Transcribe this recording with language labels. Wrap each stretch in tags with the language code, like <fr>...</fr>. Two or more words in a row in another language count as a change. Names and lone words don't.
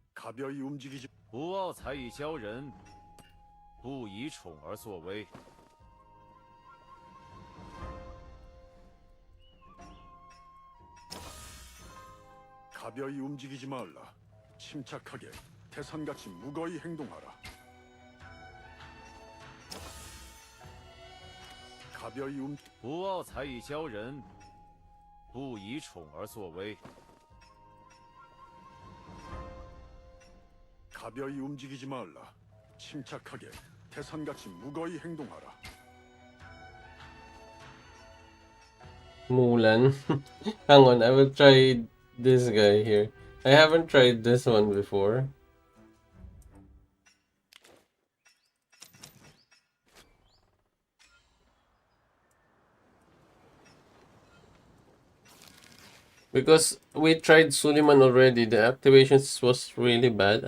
<ko>가벼이 움직이지.</ko> <zh>不傲才以骄人，不以宠而作威。</zh> <ko>가벼이 움직이지 말라. 침착하게 태산같이 무거이 행동하라. 가벼이</ko> <zh>不傲才以骄人，不以宠而作威。</zh> <ko>가벼이 움직이지 말라. 침착하게 태산같이 무거이 행동하라.</ko> <en>Mulan. Hang on, I will try this guy here. I haven't tried this one before. Because we tried Suleiman already, the activations was really bad.</en>